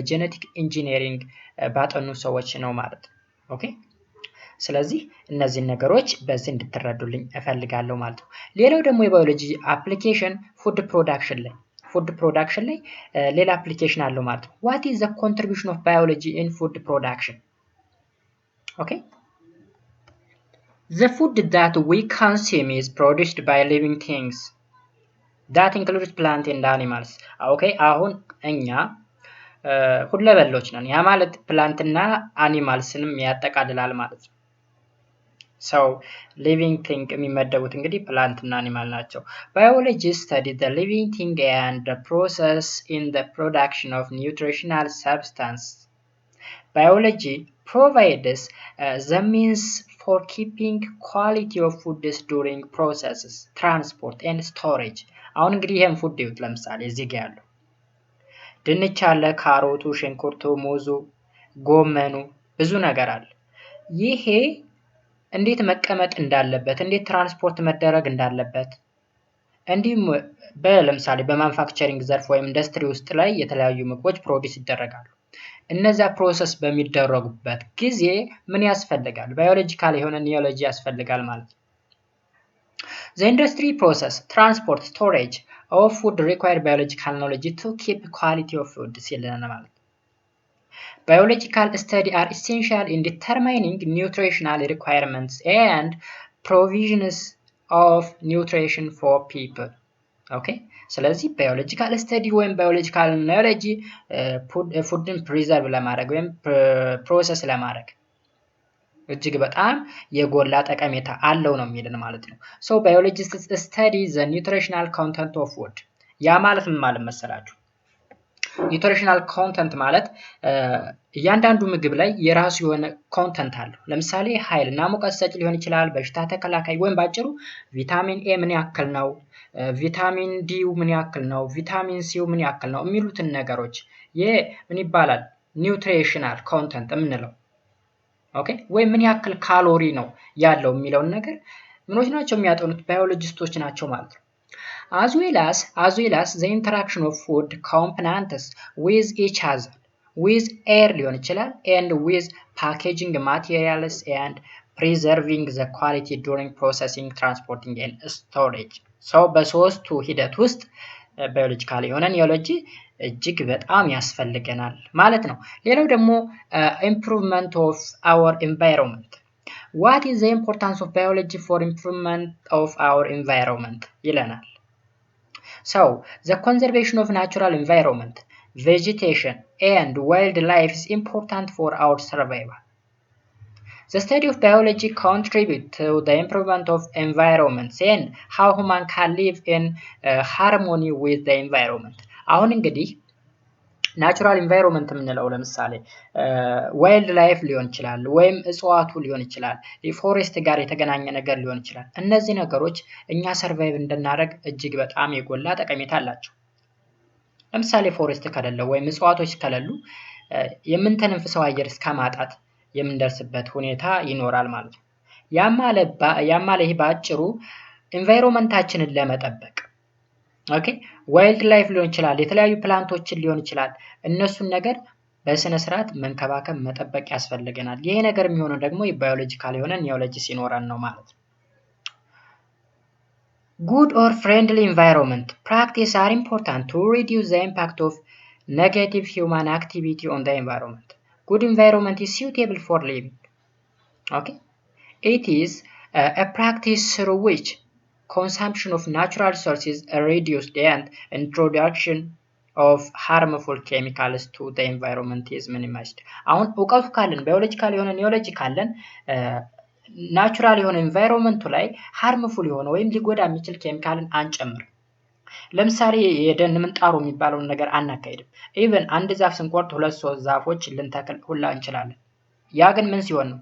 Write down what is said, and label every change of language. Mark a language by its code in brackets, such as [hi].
[am] በጄኔቲክ ኢንጂነሪንግ ባጠኑ ሰዎች ነው ማለት ነው። ኦኬ። ስለዚህ እነዚህን ነገሮች በዚህ እንድትረዱልኝ እፈልጋለሁ ማለት ነው። ሌላው ደግሞ የባዮሎጂ አፕሊኬሽን ፉድ ፕሮዳክሽን ላይ ሌላ አፕሊኬሽን አለው ማለት ነው። [en] what is the contribution of biology in food production? okay, the food that we consume is produced by living things that includes plant and animals. okay, [am] አሁን እኛ ሁለበሎች ነን። ያ ማለት ፕላንት እና አኒማልስንም ያጠቃልላል ማለት ነው። [en] So living thing የሚመደቡት እንግዲህ ፕላንት እና አኒማል ናቸው። Biologists study the living thing and the process in the production of nutritional substance. Biology provides the means for keeping quality of foods during processes, transport and storage. [am] አሁን እንግዲህ ይሄን ፉድ ይዩት። ለምሳሌ እዚህ ጋር ያለው ድንች አለ፣ ካሮቱ፣ ሽንኩርቱ፣ ሙዙ፣ ጎመኑ ብዙ ነገር አለ። ይሄ እንዴት መቀመጥ እንዳለበት፣ እንዴት ትራንስፖርት መደረግ እንዳለበት፣ እንዲሁም ለምሳሌ በማኑፋክቸሪንግ ዘርፍ ወይም ኢንዱስትሪ ውስጥ ላይ የተለያዩ ምግቦች ፕሮዲስ ይደረጋሉ። እነዛ ፕሮሰስ በሚደረጉበት ጊዜ ምን ያስፈልጋል? ባዮሎጂካል የሆነ ኒዮሎጂ ያስፈልጋል ማለት ነው። [en] The industry process, transport, storage of food require biological knowledge to keep quality of food ሲለና ማለት ነው። Biological studies are essential in determining nutritional requirements and provisions of nutrition for people. Okay? [am] ስለዚህ biological study ወይም biological knowledge ፉድን ፕሪዘርቭ ለማድረግ ወይም ፕሮሰስ ለማድረግ እጅግ በጣም የጎላ ጠቀሜታ አለው ነው የሚልን ማለት ነው። [en] So biologists study the nutritional content of food. [am] ያ ማለት ምን ማለት መሰላችሁ? ኒውትሪሽናል ኮንተንት ማለት እያንዳንዱ ምግብ ላይ የራሱ የሆነ ኮንተንት አለው። ለምሳሌ ኃይልና ሙቀት ሰጪ ሊሆን ይችላል፣ በሽታ ተከላካይ፣ ወይም ባጭሩ ቪታሚን ኤ ምን ያክል ነው፣ ቪታሚን ዲ ምን ያክል ነው፣ ቪታሚን ሲ ምን ያክል ነው የሚሉትን ነገሮች ምን ይባላል? ኒውትሪሽናል ኮንተንት የምንለው። ኦኬ፣ ወይ ምን ያክል ካሎሪ ነው ያለው የሚለውን ነገር ምኖች ናቸው የሚያጠኑት? ባዮሎጂስቶች ናቸው ማለት ነው። [en] As well as the interaction of food components with each other, with air ሊሆን ይችላል, and with packaging materials and preserving the quality during processing, transporting and storage. [am] So በሶስቱ ሂደት ውስጥ ባዮሎጂካል የሆነ ኒዮሎጂ እጅግ በጣም ያስፈልገናል ማለት ነው። ሌላው ደግሞ [en] improvement of our environment. What is the importance of biology for improvement of our environment? [am] ይለናል። [en] So, the conservation of natural environment, vegetation, and wildlife is important for our survival. The study of biology contributes to the improvement of environments and how human can live in harmony with the environment. [am] አሁን እንግዲህ ናቹራል ኢንቫይሮንመንት የምንለው ለምሳሌ ዋይልድ ላይፍ ሊሆን ይችላል፣ ወይም እጽዋቱ ሊሆን ይችላል፣ ፎሬስት ጋር የተገናኘ ነገር ሊሆን ይችላል። እነዚህ ነገሮች እኛ ሰርቫይቭ እንድናደርግ እጅግ በጣም የጎላ ጠቀሜታ አላቸው። ለምሳሌ ፎሬስት ከሌለ ወይም እጽዋቶች ከሌሉ የምንተነፍሰው አየር እስከማጣት የምንደርስበት ሁኔታ ይኖራል ማለት ነው። ያማለ ይህ በአጭሩ ኢንቫይሮንመንታችንን ለመጠበቅ ኦኬ፣ ዋይልድ ላይፍ ሊሆን ይችላል፣ የተለያዩ ፕላንቶችን ሊሆን ይችላል፣ እነሱን ነገር በስነ ስርዓት መንከባከብ መጠበቅ ያስፈልገናል። ይሄ ነገር የሚሆነው ደግሞ የባዮሎጂካል የሆነ ኒዮሎጂ ሲኖረን ነው ማለት ነው። [en] Good or friendly environment practice are important to reduce the impact of negative human activity on the environment. Good environment is suitable for living. Okay? It is a practice through which consumption of natural resources are reduced and introduction of harmful chemicals to the environment is minimized. [am] አሁን እውቀቱ ካለን ባዮሎጂካል የሆነ ኒዮሎጂ ካለን ናቹራል የሆነ ኢንቫይሮንመንቱ ላይ ሃርምፉል የሆነ ወይም ሊጎዳ የሚችል ኬሚካልን አንጨምር። ለምሳሌ የደን ምንጣሮ የሚባለውን ነገር አናካሄድም። ኢቨን አንድ ዛፍ ስንቆርጥ 2-3 ዛፎች ልንተክል ሁላ እንችላለን። ያ ግን ምን ሲሆን ነው?